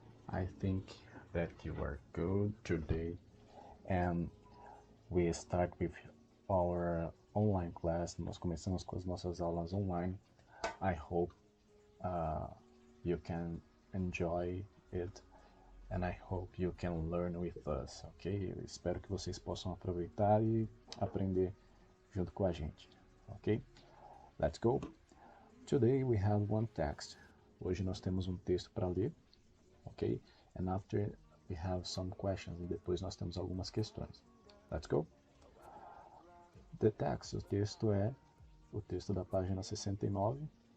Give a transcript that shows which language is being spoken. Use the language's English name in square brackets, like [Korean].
[English] I think that you are good today, and we start with our online class. [Portuguese] Nós começamos com as nossas aulas online. [English] I hope you can enjoy it, and I hope you can learn with us, ok? [Portuguese] Eu espero que vocês possam aproveitar e aprender junto com a gente, ok? [English] Let's go! Today we have one text. [Portuguese] Hoje nós temos um texto para ler, ok? [English] And after we have some questions. [Portuguese] E depois nós temos algumas questões. [English] Let's go! The text, [Portuguese] o texto é o texto da página 69.